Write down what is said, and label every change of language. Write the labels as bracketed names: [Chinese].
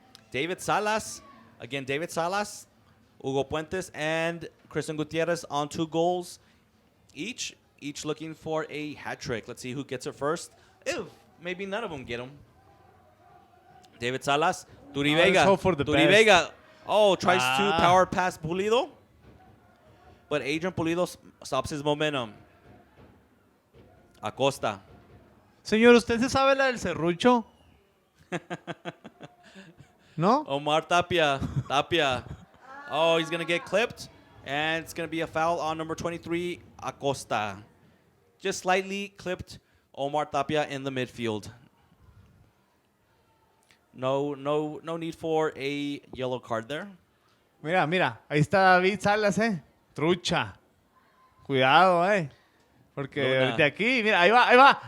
[English] David Salas, Hugo Puentes, and Christian Gutierrez on 2 goals each looking for a hat trick. Let's see who gets it first. Maybe none of them get them. David Salas, Turi Vega. Let's hope for the best. Vega. Tries to power past Pulido. But Adrian Pulido stops his momentum. Acosta. [Spanish] Señor, ¿usted se sabe la del serrucho? ¿No? [English] Omar Tapia. He's going to get clipped. And it's going to be a foul on number 23, Acosta. Just slightly clipped Omar Tapia in the midfield. No need for a yellow card there. [Spanish] Mira, ahí está David Salas, Trucha. Cuidado, Porque de aquí, mira, ahí va.